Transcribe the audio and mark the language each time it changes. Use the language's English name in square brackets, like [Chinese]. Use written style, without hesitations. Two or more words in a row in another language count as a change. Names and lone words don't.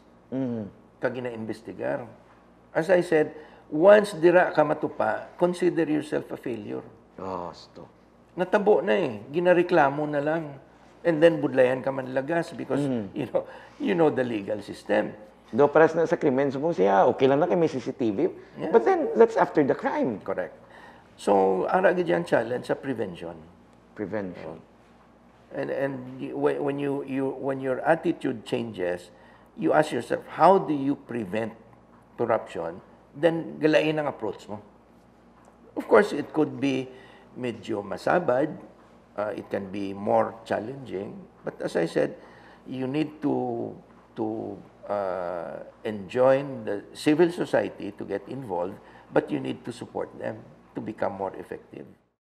[Hiligaynon] Kag gina-investigar. [English] As I said, once [Hiligaynon] dira ka matupa, [English] consider yourself a failure. [Hiligaynon] Natabo na ginareklamo na lang. [English] And then [Hiligaynon] budlayan ka man lagas [English] because you know the legal system. [Hiligaynon] Do paras na sa krimen, so kung siya, okay lang na kay may CCTV, [English] but then that's after the crime. Correct. So, [Hiligaynon] ara gid yang challenge sa prevention. [English] Prevention. And when your attitude changes, you ask yourself, how do you prevent corruption, then [Hiligaynon] galain ang [English] approach mo. Of course, it could be [Hiligaynon] medyo masabad, [English] it can be more challenging, but as I said, you need to enjoin the civil society to get involved, but you need to support them to become more effective.